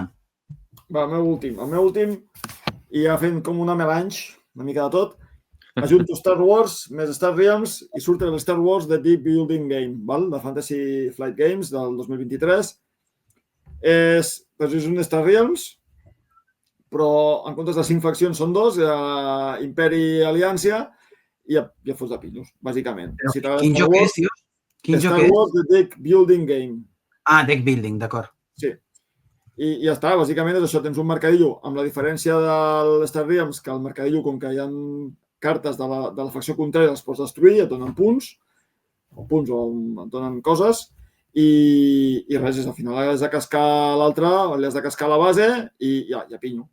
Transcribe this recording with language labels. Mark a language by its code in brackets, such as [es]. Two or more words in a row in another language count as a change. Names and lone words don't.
[ca] Va, el meu últim, i ja fent com una melange, una mica de tot, ajunto Star Wars més Star Realms i surt el Star Wars The Deep Building Game, val? De Fantasy Flight Games del 2023. És un Star Realms, però en comptes de 5 faccions són 2, Imperi i Aliança, i ja fots de pillos, bàsicament. Quin joc és, tio? Star Wars The Deck Building Game. Ah, Deck Building, d'acord. Sí. I ja està, bàsicament és això, tens un mercadillo, amb la diferència del Star Realms, que el mercadillo, com que hi ha cartes de la facció contrària, els pots destruir, et donen punts o et donen coses, i res, al final has de cascar l'altre, li has de cascar la base i ja pinyo.